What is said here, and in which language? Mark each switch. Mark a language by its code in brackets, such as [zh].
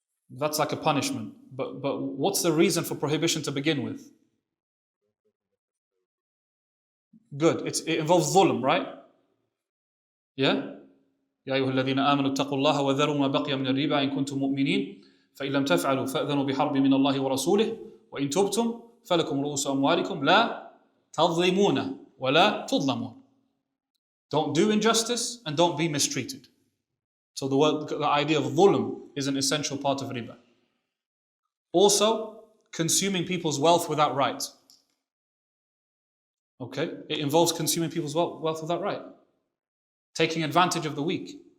[en] That's like a punishment. But what's the reason for prohibition to begin with? Good. It involves dhulm, right? Yeah? [ar] يا أيها الذين آمنوا اتقوا الله وذروا ما بقي من الربا إن كنتم مؤمنين فإن لم تفعلوا فأذنوا بحرب من الله ورسوله وإن تبتم فلكم رؤوس أموالكم لا تظلمون ولا تظلمون. [en] Don't do injustice and don't be mistreated. So the idea of dhulm is an essential part of riba. Also, consuming people's wealth without right. Okay, it involves consuming people's wealth without right. Taking advantage of the weak.